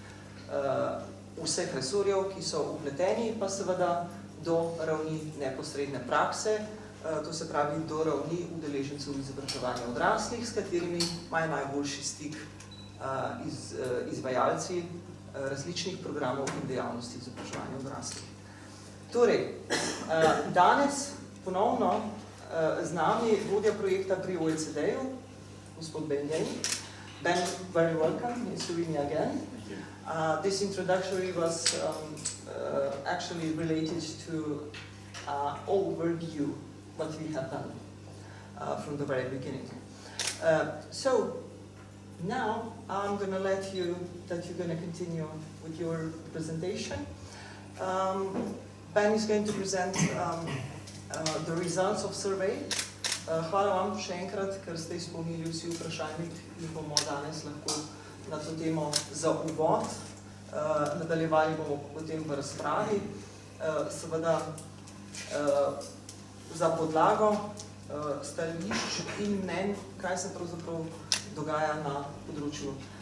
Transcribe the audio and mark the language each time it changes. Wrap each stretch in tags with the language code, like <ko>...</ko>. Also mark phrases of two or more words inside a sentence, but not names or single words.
<sl>vseh resorjev, ki so vpleteni, pa seveda do ravni neposredne prakse, to se pravi do ravni udeležencev izobraževanja odraslih, s katerimi imajo najboljši stik izvajalci različnih programov in dejavnosti izobraževanja odraslih. Torej, danes ponovno z nami vodja projekta pri OECD-ju, gospod Ben Jay.</sl> <en>Ben, very welcome in Slovenia again. This introductory was actually related to overview what we have done from the very beginning. So now I'm going to let you that you're going to continue with your presentation. Ben is going to present the results of survey.</en> <sl>Hvala vam še enkrat, ker ste izpolnili vsi vprašalnik in bomo danes lahko na to temo za uvod. Nadaljevali bomo potem v razpravi. Seveda za podlago stališč in mnenj, kaj se pravzaprav dogaja na področju</sl>